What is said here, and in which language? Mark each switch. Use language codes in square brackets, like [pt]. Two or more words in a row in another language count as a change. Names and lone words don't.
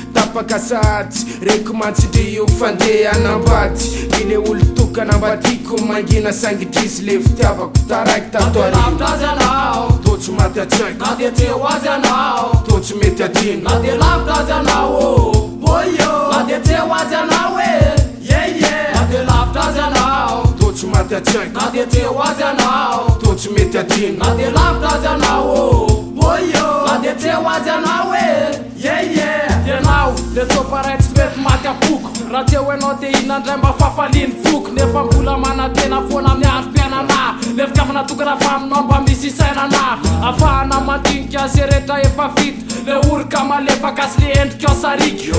[mg] Tapaka sady, reko mantsindry io fandehanam-bady. Ile olo tokana ambadiko, mangina sangidrizy le fitiavako taraiky tato Na dia arivo. lavitra aza anao, Toa tsy maty an-tsaiko. na dia tsy ho azy anao, Toa tsy mety adino. na dia lavitra aza anao, oh, boy, oh. Na dia tsy ho azy anao, [en] eh, yeah, yeah. [mg] Na dia lavitra aza anao, Toa tsy maty an-tsaiko. na dia tsy ho azy anao, Toa tsy mety adino. na dia lavitra aza anao, oh, boy, oh. Na dia tsy ho azy anao, [en] eh. Yeah, yeah. [mg] Ianao, le tsoparay tsy mety maty ampoko. Raha tsy eo ianao dia inona indray mba fafaliany foko? Nefa mbola manantena foana amin'ny androm-piainana. Le fitiavana tokana fa aminao mba misy isainana. Ahafahana mandinika azy rehetra efa vita. Le orika malefaka sy le endrika sariky.